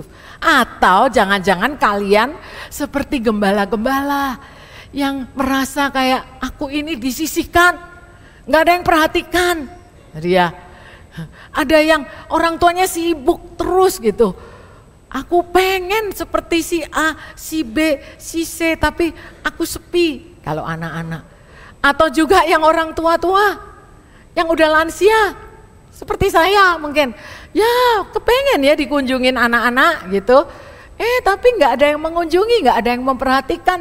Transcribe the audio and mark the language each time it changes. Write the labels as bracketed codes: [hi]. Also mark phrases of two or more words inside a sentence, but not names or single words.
[id] Atau jangan-jangan kalian seperti gembala-gembala yang merasa kayak aku ini disisihkan, nggak ada yang perhatikan. Dia ada yang orang tuanya sibuk terus gitu. Aku pengen seperti si A, si B, si C, tapi aku sepi kalau anak-anak. Atau juga yang orang tua-tua, yang udah lansia, seperti saya mungkin, ya kepengen ya dikunjungin anak-anak gitu. Tapi nggak ada yang mengunjungi, nggak ada yang memperhatikan.